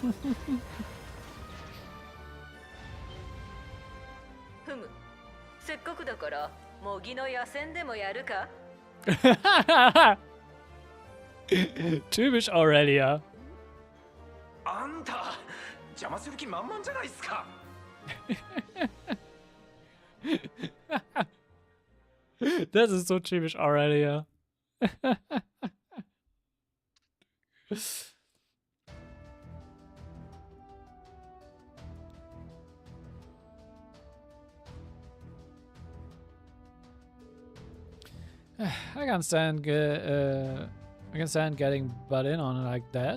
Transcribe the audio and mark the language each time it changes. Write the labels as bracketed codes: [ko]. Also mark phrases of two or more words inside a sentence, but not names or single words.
[ja] せっかくだから模擬の野戦でもやるか [de] Typisch Aurelia. [ja] あんた邪魔する気満々じゃないっすか。 [de] Das ist so typisch already, ja. [en] I can't stand getting butt in on it like that.